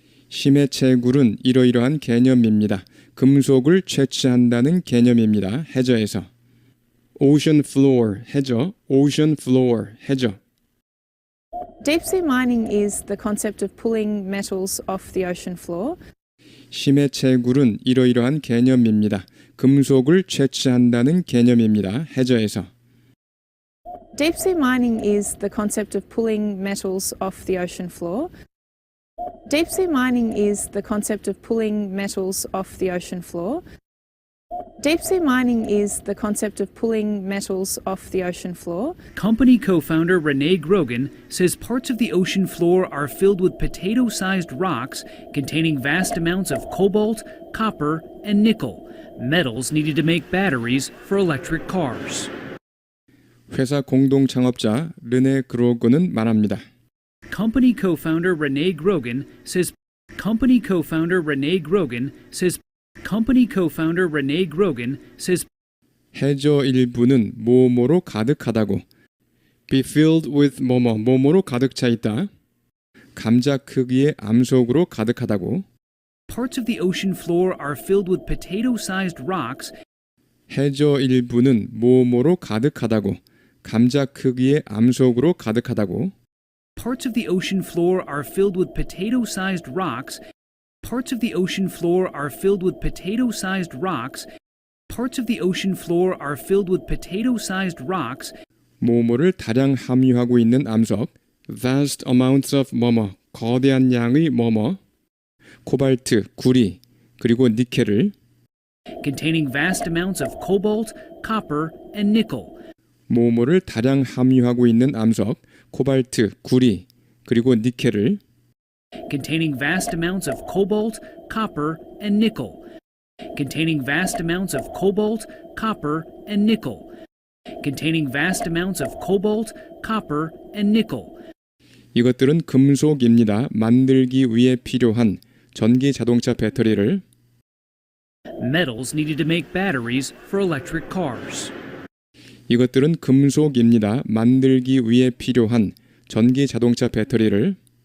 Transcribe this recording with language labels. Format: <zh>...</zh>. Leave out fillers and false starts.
<ko>심해 채굴은 이러이러한 개념입니다. 금속을 채취한다는 개념입니다. 해저에서.</ko> <en>ocean floor,</en> <ko>해저,</ko> <en>ocean floor, 해저. Deep sea mining is the concept of pulling metals off the ocean floor.</en> <ko>심해 채굴은 이러이러한 개념입니다. 금속을 채취한다는 개념입니다. 해저에서.</ko> <en>Deep sea mining is the concept of pulling metals off the ocean floor. Deep sea mining is the concept of pulling metals off the ocean floor. Deep sea mining is the concept of pulling metals off the ocean floor. Company co-founder Renee Grogan says parts of the ocean floor are filled with potato-sized rocks containing vast amounts of cobalt, copper, and nickel, metals needed to make batteries for electric cars.</en> <ko>회사 공동 창업자 르네 그로건은 말합니다.</ko> <en>Company co-founder Renee Grogan says Company co-founder Renee Grogan says</en> <ko>해저 일부는 뭐뭐로 가득하다고.</ko> <en>be filled with</en> <ko>뭐뭐로 가득 차 있다. 감자 크기의 암석으로 가득하다고.</ko> <en>parts of the ocean floor are filled with potato-sized rocks.</en> <ko>해저 일부는 뭐뭐로 가득하다고. 감자 크기의 암석으로 가득하다고.</ko> <en>Parts of the ocean floor are filled with potato-sized rocks. Parts of the ocean floor are filled with potato-sized rocks. Parts of the ocean floor are filled with potato-sized rocks.</en> <ko>뭐뭐를 다량 함유하고 있는 암석.</ko> <en>vast amounts of</en> <ko>뭐뭐, 거대한 양의 뭐뭐. 코발트, 구리, 그리고 니켈을.</ko> <en>containing vast amounts of cobalt, copper, and nickel.</en> <ko>뭐뭐를 다량 함유하고 있는 암석, 코발트, 구리, 그리고 니켈을.</ko> <en>containing vast amounts of cobalt, copper, and nickel. containing vast amounts of cobalt, copper, and nickel. containing vast amounts of cobalt, copper, and nickel.</en> <ko>이것들은 금속입니다. 만들기 위해 필요한 전기 자동차 배터리를.</ko> <en>metals needed to make batteries for electric cars.</en> <ko>이것들은 금속입니다. 만들기 위해 필요한 전기 자동차 배터리를.</ko>